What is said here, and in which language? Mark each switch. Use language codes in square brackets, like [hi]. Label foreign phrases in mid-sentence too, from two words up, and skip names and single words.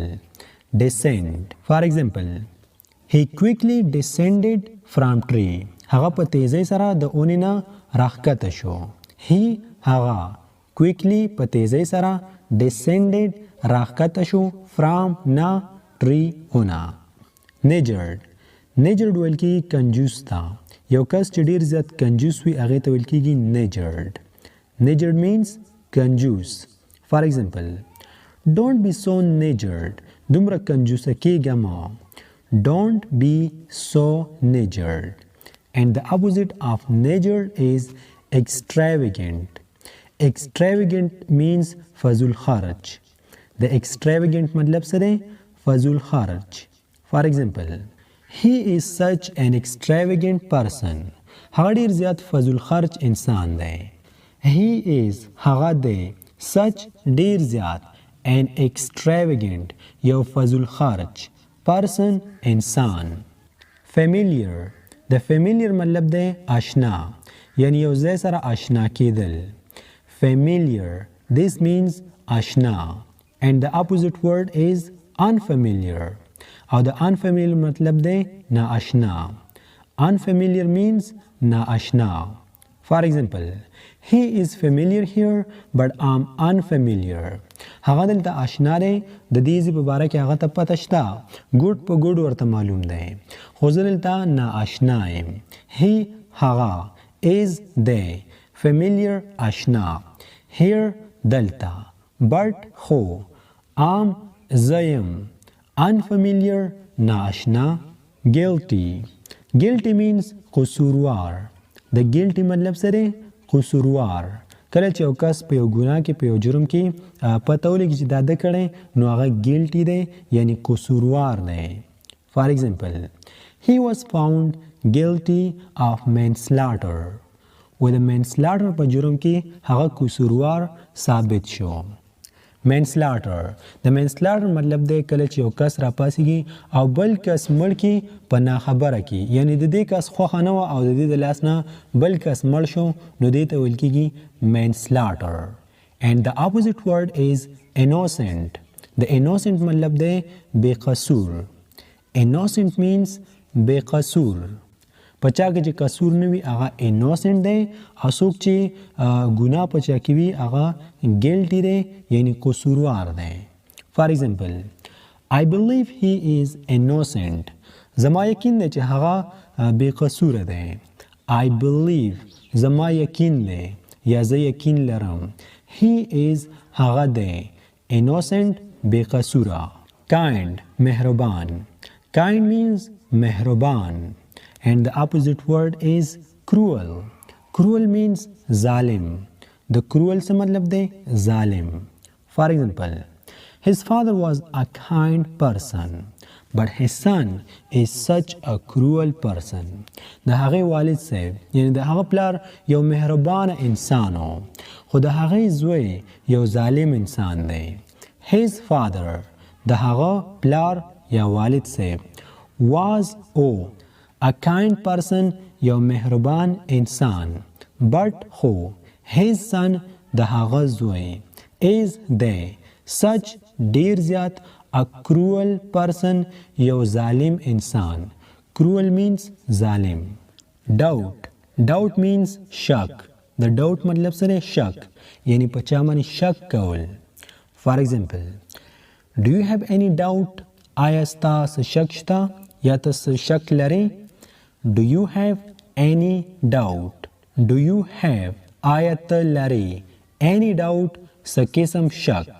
[en] descend. for example, he quickly descended from tree. [ps] هغه په تیزی سره د اونې نه راښکته شو. he هغه quickly په تیزی سره descended راښکته شو from نه tree اونه. niggard ویل کېږي کنجوس ته. یو کس چې ډېر زیات کنجوس وي هغې ته ویل کېږي [en] niggard means [ps] کنجوس. [en] for example, don't be so niggard. [ps] دومره کنجوسه کېږه مه. [en] don't be so niggard. and the opposite of niggard is extravagant. extravagant means فضول خرج. the extravagant [ps] مطلب څه دی؟ فضول خرج. [en] for example, he is such an extravagant person. [ps] هغه ډیر زیات فضول خرج انسان دی. [en] he is [ps] هغه دی such ډیر زیات [en] an extravagant [ps] یو فضول خرج person انسان. familiar. د familiar مطلب دی آشنا یعنی یو ځای سره آشنا کېدل. [en] familiar this means آشنا and the opposite word is unfamiliar. [ps] او د unfamiliar مطلب دی ناآشنا. [en] unfamiliar means ناآشنا. for example, he is familiar here but I'm unfamiliar. [ps] هغه دلته آشنا دی د دې ځای په باره کې هغه ته پته شته ګوډ په ګوډ ورته معلوم دی خو زه دلته ناآشنا یم. he هغه is دی familiar آشنا here دلته but خو I'm زه یم unfamiliar ناآشنا. [en] guilty means [ps] قصوروار. د guilty مطلب سره قصوروار. کله چې یو کس په یو ګناه کې په یو جرم کې پته ولګي چې دا ده کړی نو هغه ګیلټي دی یعنی قصوروار دی. [en] for example he was found guilty of manslaughter. [ps] و د manslaughter په جرم کې هغه قصوروار ثابت شو. manslaughter د manslaughter مطلب دی کله چې یو کس راپاسېږي او بل کس مړ کړي په ناخبره کې، یعنی د دې کس خوښه نه وه او د دې د لاس نه بل کس مړ شو نو دې ته ویل کېږي manslaughter. [en] and the opposite word is innocent. [ps] د innocent مطلب دی بے قصور. [en] innocent means بے قصور. [ps] په چا کې چې قصور نه وي هغه innocent دی او څوک چې ګناه په چا کې وي هغه guilty دی یعنی قصوروار دی. [en] for example I believe he is innocent. [ps] زما یقین دی چې هغه بے قصوره دی. [en] I believe [ps] زما یقین دی یا زه یقین لرم. [en] He is [ps] هغه دی. innocent بے قصوره. [en] kind مهربان. kind means مهربان. And the opposite word is cruel. Cruel means zalim. The cruel [ps] سره مطلب دی ظالم. [en] For example, his father was a kind person, but his son is such a cruel person. [ps] د هغې والد صاحب یعنی د هغه پلار یو مهربانه انسان و خو د هغې زوی یو ظالم انسان دی. [en] His father [ps] د هغه پلار یا والد صاحب [en] was a kind person [ps] یو مهربان انسان but خو [en] his son [ps] د هغه زوی is دی such ډیر زیات [en] a cruel person [ps] یو ظالم انسان. [en] cruel means ظالم. doubt means شک. [ps] د doubt مطلب سره شک یعنی په چا باندې شک کول. [en] for example do you have any doubt؟ [ps] آیا ستاسو شک شته یا تاسو شک لرئ؟ [en] Do you have any doubt? Do you have [ps] آیا ته لرئ [en] any doubt [ps] څه قسم شک.